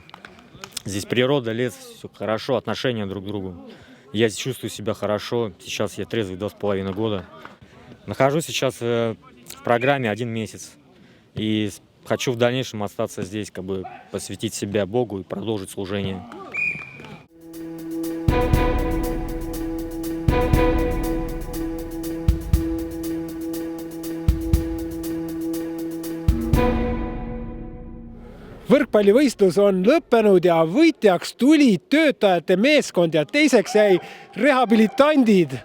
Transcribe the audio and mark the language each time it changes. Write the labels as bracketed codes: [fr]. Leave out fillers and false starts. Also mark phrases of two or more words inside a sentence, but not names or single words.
[ru] Здесь природа, лес, все хорошо, отношения друг к другу. Я чувствую себя хорошо, сейчас я трезвый 2,5 года. Нахожусь сейчас в программе 1 месяц и хочу в дальнейшем остаться здесь, как бы посвятить себя Богу и продолжить служение. [et] Võrkpallivõistlus on lõppenud ja võitjaks tuli töötajate meeskond ja teiseks jäi rehabilitandid.